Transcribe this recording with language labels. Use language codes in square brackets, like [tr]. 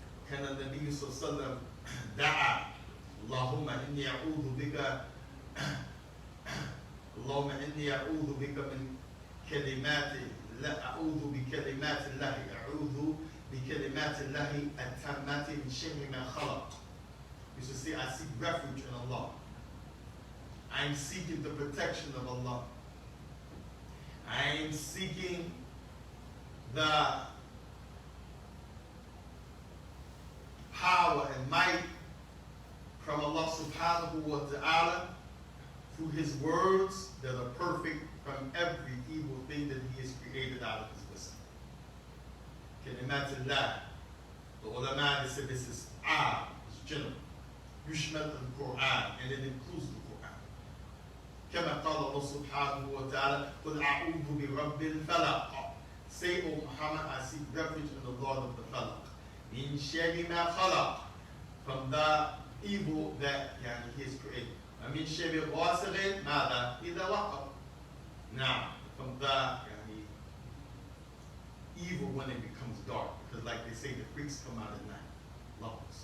[ar] كان النبي صلى الله عليه وسلم دعا اللهم إني أعوذ بك اللهم إني أعوذ بك من كلمات لا أعوذ بكلمات الله أعوذ بكلمات الله التامات من شر ما خلق. [en] You should say, I seek refuge in Allah. I am seeking the protection of Allah. I am seeking the power and might from Allah subhanahu wa ta'ala through His words that are perfect from every evil thing that He has created out of His wisdom. Kalimatullah. The ulama, they said this is it's general. [ar] Yushmal al-Quran, [en] and it includes the Quran. [ar] كما قال الله سبحانه وتعالى قل أعوذ برب الفلق. [en] Say, O Muhammad, I seek refuge in the Lord of the Falaq. [ar] من شر ما خلق, [en] from the evil that He has created. [ar] ومن شر غاسق ماذا إذا وقب. [en] Now, from the evil when it becomes dark, because like they say, the freaks come out at night. Allah.